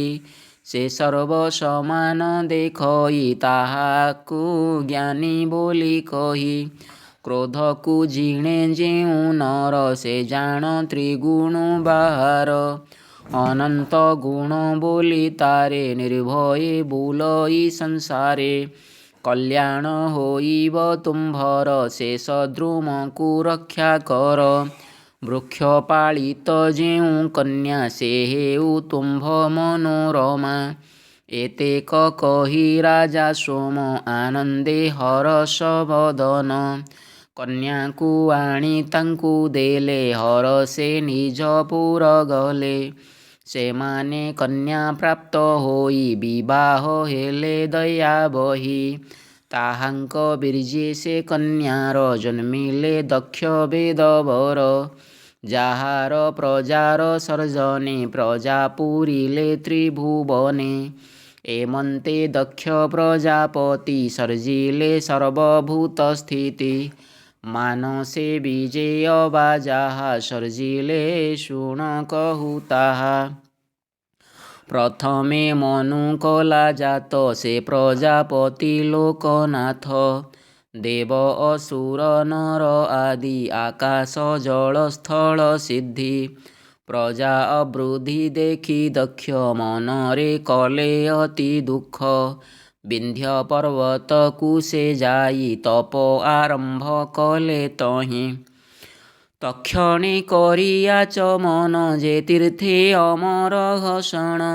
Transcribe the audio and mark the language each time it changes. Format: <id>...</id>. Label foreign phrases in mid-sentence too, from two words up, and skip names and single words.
<or>ସେ ସର୍ବ ସମାନ ଦେଖଇ ତାହାକୁ ଜ୍ଞାନୀ ବୋଲି କହି। କ୍ରୋଧକୁ ଜିଣେ ଯେଉ ନର ସେ ଜାଣ ତ୍ରିଗୁଣ ବାହାର। ଅନନ୍ତ ଗୁଣ ବୋଲି ତାରେ ନିର୍ଭୟେ ବୁଲଇ ସଂସାରେ। କଲ୍ୟାଣ ହୋଇବ ତୁମ୍ଭର ଶେଷ ଦ୍ରୁମକୁ ରକ୍ଷା କର। ବୃକ୍ଷ ପାଳିତ ଯେଉ କନ୍ୟା ସେ ହେଉ ତୁମ୍ଭ ମନୋରମା। ଏତେକ କହି ରାଜା ସୋମ ଆନନ୍ଦେ ହରଷ ବଦନ। କନ୍ୟାକୁ ଆଣି ତାଙ୍କୁ ଦେଲେ ହରଷେ ନିଜ ପୁର ଗଲେ। ସେ ମାନେ କନ୍ୟା ପ୍ରାପ୍ତ ହୋଇ ବିବାହ ହେଲେ ଦୟା ବହି। ତାହାଙ୍କ ବୀର୍ଯ୍ୟେ ସେ କନ୍ୟାର ଜନ୍ମିଲେ ଦକ୍ଷ ବେଦବର। ଯାହାର ପ୍ରଜାର ସର୍ଜନେ ପ୍ରଜା ପୂରିଲେ ତ୍ରିଭୁବନେ। ଏମନ୍ତେ ଦକ୍ଷ ପ୍ରଜାପତି ସର୍ଜିଲେ ସର୍ବଭୂତ ସ୍ଥିତି। ମାନସେ ବିଜୟ ବାଜାହା ସର୍ଜିଲେ ଶୁଣ କହୁତାହା। ପ୍ରଥମେ ମନୁ କଲା ଜାତ ସେ ପ୍ରଜାପତି ଲୋକନାଥ। ଦେବ ଅସୁର ନର ଆଦି ଆକାଶ ଜଳ ସ୍ଥଳ ସିଦ୍ଧି। ପ୍ରଜା ଅବୃଦ୍ଧି ଦେଖି ଦକ୍ଷ ମନରେ କଲେ ଅତି ଦୁଃଖ। ବିନ୍ଧ୍ୟ ପର୍ବତକୁ ସେ ଯାଇ ତପ ଆରମ୍ଭ କଲେ ତହିଁ। ତକ୍ଷଣେ କରିଆ ଚମନ ଯେ ତୀର୍ଥେ ଅମର ଘଷଣ।</or>